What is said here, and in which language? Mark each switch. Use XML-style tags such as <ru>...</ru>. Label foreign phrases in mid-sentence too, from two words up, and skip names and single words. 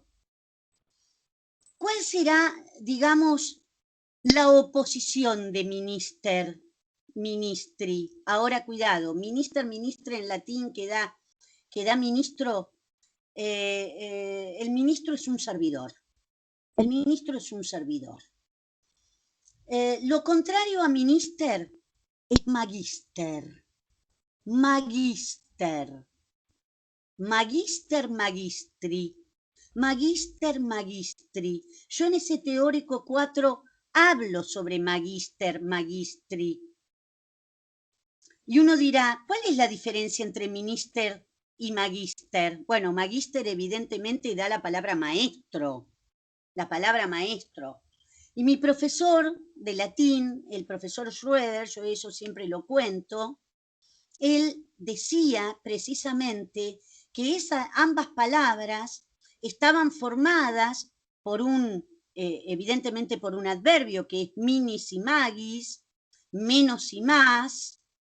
<es>¿Cuál será, digamos, la oposición de ministri? Ahora, cuidado, ministre en latín que da ministro. El ministro es un servidor. El ministro es un servidor. Lo contrario a minister es magister.</es> <la>Magister. Magister magistri. Magister magistri.</la> <es>Yo en ese teórico 4 hablo sobre</es> <la>magister magistri.</la> <es>Y uno dirá, ¿cuál es la diferencia entre minister y magister? Bueno, magister evidentemente da la palabra maestro. La palabra maestro. Y mi profesor de latín, el profesor Schroeder, yo eso siempre lo cuento, él decía precisamente que ambas palabras estaban formadas por evidentemente por un adverbio que es minis y magis, menos y más,</es>